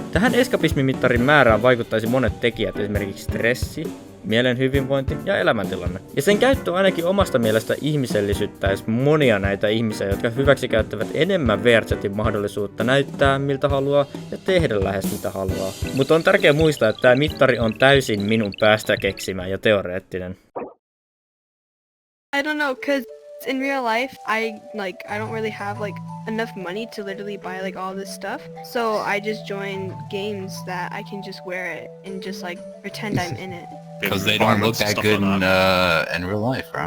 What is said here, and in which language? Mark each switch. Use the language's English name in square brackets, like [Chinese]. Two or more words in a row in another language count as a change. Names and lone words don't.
[Finnish] Tähän eskapismimittarin määrään vaikuttaisi monet tekijät, esimerkiksi stressi, mielen hyvinvointi ja elämäntilanne. Ja sen käyttö ainakin omasta mielestä ihmisellisyttäisi monia näitä ihmisiä, jotka hyväksikäyttävät enemmän VRChatin mahdollisuutta näyttää miltä haluaa ja tehdä lähes mitä haluaa. Mutta on tärkeää muistaa, että tämä mittari on täysin minun päästä keksimä ja teoreettinen. [English] I don't know, cause in real life, I don't really have enough money to literally buy all this stuff. So I just join games that I can just wear it and just pretend I'm in it. Because they don't look that good in real life, bro.